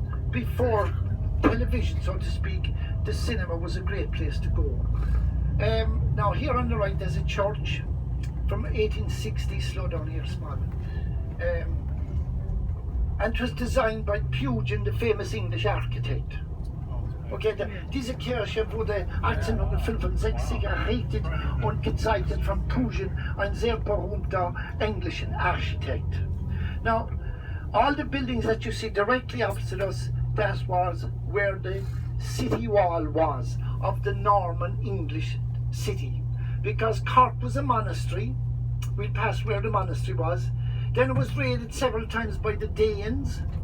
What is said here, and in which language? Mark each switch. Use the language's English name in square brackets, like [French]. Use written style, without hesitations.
[English] Before television, so to speak, the cinema was a great place to go. Now here on the right there's a church from 1860, slow down here, small. And it was designed by Pugin, the famous English architect. [German] Okay, diese Kirche wurde 1865 errichtet und gezeichnet von Pugin, ein sehr berühmter englischen Architekt. [English] Now, all the buildings that you see directly opposite us, that was where the city wall was of the Norman English city. Because Cork was a monastery, we'd passed where the monastery was. Then it was raided several times by the Danes.